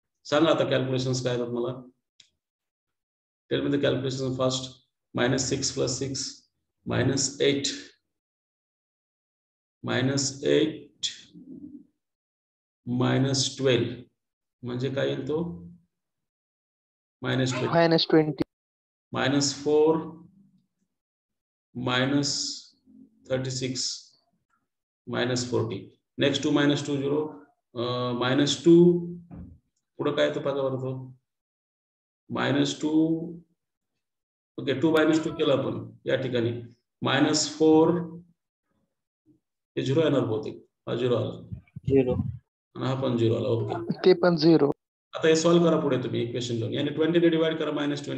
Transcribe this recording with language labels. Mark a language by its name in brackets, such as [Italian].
[Marathi] सांगा आता calculations काय आहेत मला. [English] Tell me the calculation first. Minus 6 plus 6 minus 8 minus 12 म्हणजे काय येईल तो minus 20 minus 4 minus 36 minus 40. [Marathi] Next 2 minus 2 0 minus 2 पुढे काय येतं बघा बरं तो minus 2. ओके 2 minus 2 केलं आपण या ठिकाणी minus 4 हे 0 येणार बहुतेक. हा 0 आला 0 आणि हा पण 0 आला. ओके ते पण 0. आता हे सॉल्व करा पुढे तुम्ही इक्वेशन लावून, यानी 20 ने डिवाइड करा minus 20.